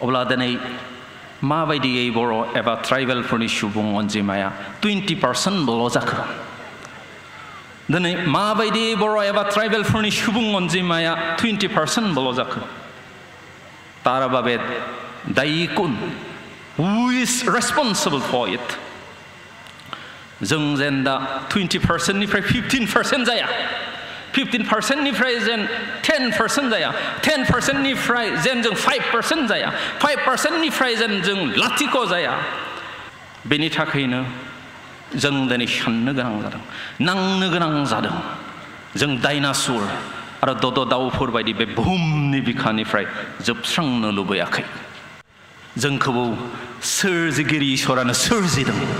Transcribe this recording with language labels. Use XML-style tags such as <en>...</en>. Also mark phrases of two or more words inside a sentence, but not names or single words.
<brx>अब्ला दिनै माबायदियै बर' एबा ट्राइबेलफोरनि सुबुं अनजिमाया 20%ल' जाखो दिनै माबायदियै बर' एबा ट्राइबेलफोरनि सुबुं अनजिमाया 20%ल' जाखो</brx> <as>তাৰ বাবে দায়ী কোন</as> <en>who is responsible for it</en> <brx>जों जेन दा 20%निफ्राय 15% जाया 15%निफ्राय जेन 10% जाया 10%निफ्राय जेन जों 5% जाया 5%निफ्राय जेन जों लाथिख' जाया बेनि थाखायनो जों दिनै साननो गोनां जादों नांनो गोनां जादों जों डायनासुर आरो दद दाउफोर बायदि बे बुहुमनि बिखानिफ्राय जोबस्रांनो लुबैयाखै जोंखौ सोरजिगिरि इसोरानो सोरजिदों</brx>